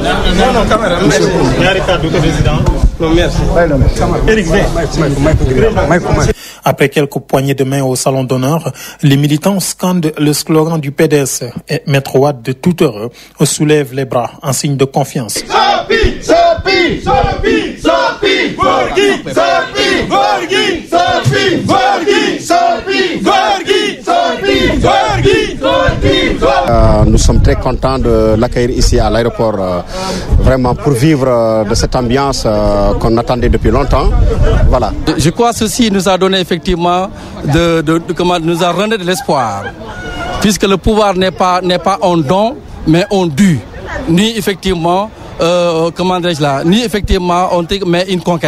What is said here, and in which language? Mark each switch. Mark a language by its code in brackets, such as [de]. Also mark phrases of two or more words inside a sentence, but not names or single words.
[fr] Non, caméra. Président. Non, merci. Eric, Après quelques poignées de main au salon d'honneur, les militants scandent le slogan du PDS et Maître Wade, de tout heureux, soulève les bras en signe de confiance. [wo] Sopi, Sopi, Sopi, Sopi, Gorgui, Sopi, Gorgui, Sopi, Gorgui, Sopi, Gorgui, Sopi, Gorgui, Sopi. [fr] Nous sommes très contents de l'accueillir ici à l'aéroport, vraiment pour vivre de cette ambiance qu'on attendait depuis longtemps. Voilà. Je crois que ceci nous a donné effectivement nous a redonné de l'espoir, puisque le pouvoir n'est pas un don, mais un dû, ni effectivement mais une conquête.